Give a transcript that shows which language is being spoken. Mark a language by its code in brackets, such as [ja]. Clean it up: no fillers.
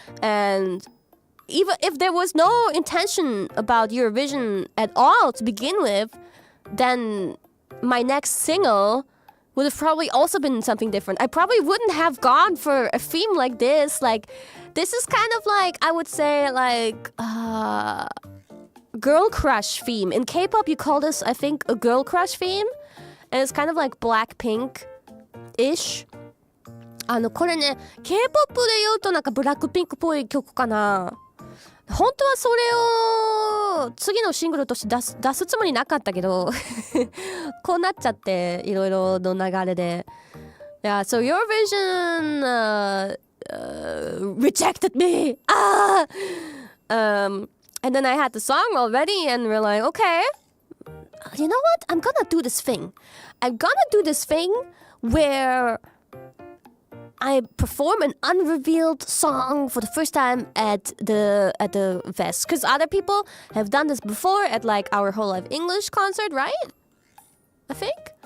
[en] And even if there was no intention about Eurovision at all to begin with, then my next single would have probably also been something different. I probably wouldn't have gone for a theme like this. Like, this is kind of like, I would say, like, girl crush theme. In K-pop, you call this, I think, a girl crush theme. And it's kind of like Blackpink-ish. [ja] これね、K-pop で言うとなんかブラックピンクっぽい曲かな。本当はそれを次のシングルとして出すつもりなかったけどこうなっちゃっていろいろの流れで [en] Yeah, so Eurovision rejected me! And then I had the song already and we're like, okay, you know what? I'm gonna do this thing where I perform an unrevealed song for the first time at the fest, because other people have done this before at like our hololive English concert, right? I think.